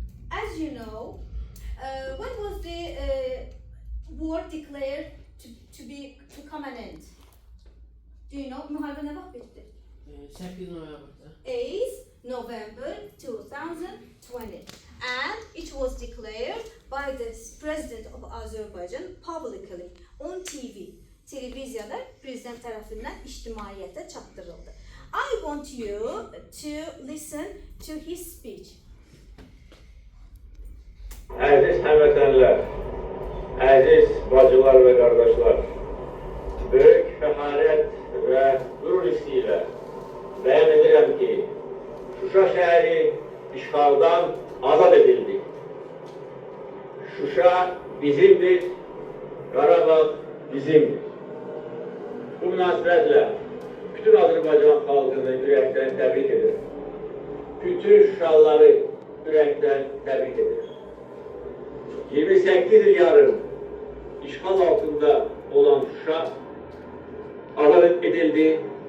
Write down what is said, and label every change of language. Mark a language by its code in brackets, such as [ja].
[en] As you know, when was the war declared to come an end? Do you know? [az] Müharibə nə vaxt bitdi? 8 noyabrda. [en] 8 November 2020, and it was declared by the President of Azerbaijan publicly on TV. [az] Televizyada prezident tərəfindən ictimaiyyətə çatdırıldı. [en] I want you to listen to his speech. [az] Əziz həmvətənlər, əziz bacılar və qardaşlar, böyük fəxarət və qürur hissi ilə bəyan edirəm ki, Şuşa şəhəri işğaldan azad edildi. Şuşa bizimdir, Qarabağ bizimdir. Bu münasibətlə bütün Azərbaycan xalqını ürəkdən təbrik edirəm. Bütün Şuşalıları ürəkdən təbrik edirəm. 28 il yarım işğal altında olan Şuşa azad edildi.